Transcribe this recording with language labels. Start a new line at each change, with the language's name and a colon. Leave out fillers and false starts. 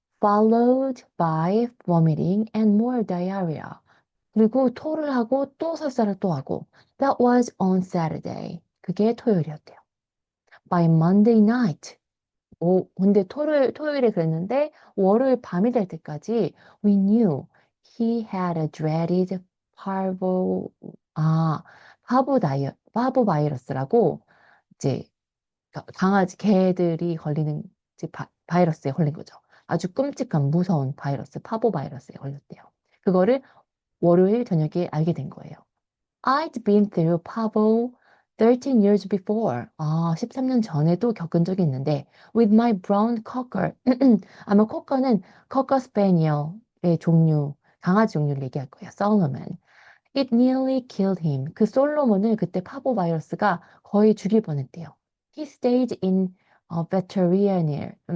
English: Followed by vomiting and more diarrhea.
Korean: 그리고 토를 하고 또 설사를 또 하고.
English: That was on Saturday.
Korean: 그게 토요일이었대요.
English: By Monday night.
Korean: 근데 토요일에 그랬는데 월요일 밤이 될 때까지
English: we knew he had a dreaded
Korean: 아, 파보 바이러스라고 이제 강아지, 개들이 걸리는 이제 바이러스에 걸린 거죠. 아주 끔찍한 무서운 바이러스, 파보 바이러스에 걸렸대요. 그거를 월요일 저녁에 알게 된 거예요.
English: I'd been through Pavo 13 years before.
Korean: 13년 전에도 겪은 적이 있는데,
English: with my brown cocker.
Korean: 아마 코커는 코커 스패니엘의 종류, 강아지 종류를 얘기할 거예요.
English: 솔로몬. It nearly killed him.
Korean: 그 솔로몬을 그때 파보 바이러스가 거의 죽일 뻔했대요.
English: He stayed in veterinary.